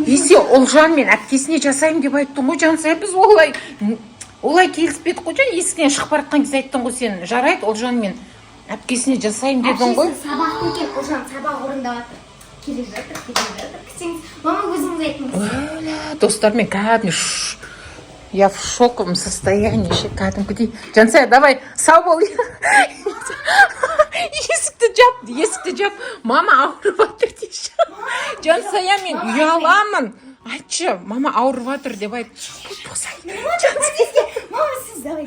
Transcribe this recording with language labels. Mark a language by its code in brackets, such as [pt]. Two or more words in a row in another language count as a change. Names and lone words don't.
[kk] Есе Ұлжан мен әпкесіне жасайым деп айттың ғой, Жансая. Біз олай келіспедік қой, жан есіктен шығып бара жатқан кезде айттың ғой сен. Жарайды, Ұлжан мен әпкесіне жасайым дедің ғой. Әпкесі сабақ екен, Ұлжан сабақ орында отыр. Келе жатыр. Күтсеңіз, мама өзіңіз айтыңыз. Достар, мен кәдімгі [ru] я в шоковом состоянии, [kk] кәдімгідей. Жансая, давай, сау бол. Есікті жап. Мама ауырып жатыр дейші. Жансая, мен ұяламын. Айтшы, мама ауырып жатыр деп айт. Мама, сіз давайте.